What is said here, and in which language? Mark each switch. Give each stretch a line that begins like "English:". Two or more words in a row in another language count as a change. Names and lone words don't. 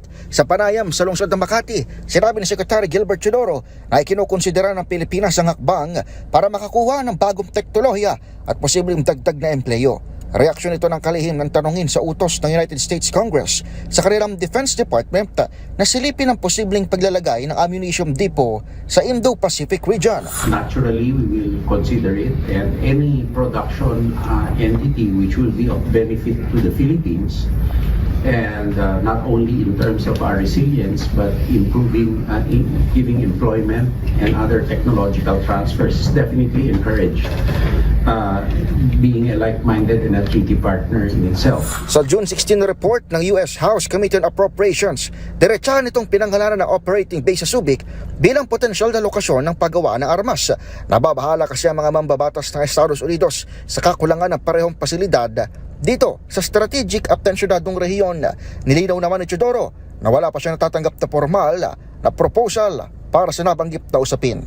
Filipino: Sa panayam sa lungsod ng Makati, sinabi ni Secretary Gilbert Teodoro na ikinukonsidera ng Pilipinas ang hakbang para makakuha ng bagong teknolohiya at posibleng dagdag na empleyo. Reaksyon ito ng kalihim ng tanungin sa utos ng United States Congress sa kanilang Defense Department na silipin ang posibleng paglalagay ng
English: ammunition depot
Filipino: sa
English: Indo-Pacific region. Naturally, we will consider it, and any production entity which will be of benefit to the Philippines, and not only in terms of our resilience, but improving, giving employment and other technological transfers is definitely encouraged. Being a like-minded and a treaty partner in itself.
Filipino: Sa June 16 report ng US House Committee on Appropriations, diretsahan itong pinangalanan ng
English: operating base
Filipino: sa Subic bilang potensyal na lokasyon ng paggawa ng armas. Nababahala kasi ang mga mambabatas ng Estados Unidos sa kakulangan ng parehong pasilidad dito sa strategic at tensyonadong rehiyon. Nilinaw naman ni Teodoro na wala pa siya natatanggap na formal na proposal para sa nabanggit na usapin.